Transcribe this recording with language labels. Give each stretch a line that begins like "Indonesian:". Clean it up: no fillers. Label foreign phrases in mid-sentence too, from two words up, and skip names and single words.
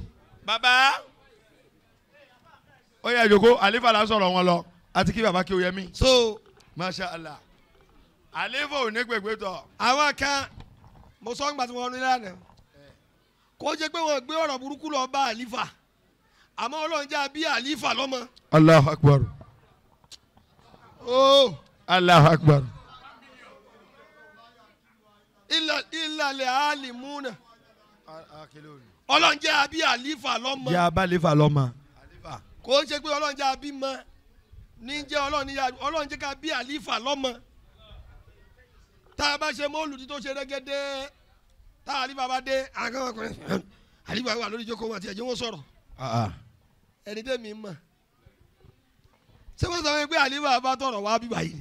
Yoruba: bàbá ó yẹ ìjòkó àlífà là ń sọ̀rọ̀ wọn lọ àti kí bàbá kí ó yẹ mí. so
Arabic: masha Allah
Yoruba: àlífà ò ní gbègbè tọ̀. àwọn kan mo sọ nígbà tí wọn ní lánàá kó jẹ́ pé wọn gbé ọ̀rọ̀ burúkú lọ bá àlífà àmọ́ Ọlọ́run jẹ́ bí àlífà lọ́mọ.
Arabic: Allahu Akbar. oh Allahu Akbar.
Yoruba: ìlàlẹ̀ àlìmúnà Ọlọ́run jẹ́ bí àlífà lọ́mọ. yà á bá àlífà lọ́mọ. kò ń ṣe pé Ọlọ́run jẹ́ àbí mọ́ ní jẹ́ Ọlọ́run jẹ́ ká bí àlífà lọ́mọ tá a bá ṣe mọ́lùdí tó ṣe rẹ́gẹ́dẹ́ tá àlífà bá dé àgọ́ ọkùnrin àlífà wà lórí ìjókòó àti ẹ̀jẹ̀ wọn sọ̀rọ̀ ẹni tẹ́mi mọ̀ ṣé wọ́n sọ pé àlífà bá tọ̀rọ̀ wá bí báyìí.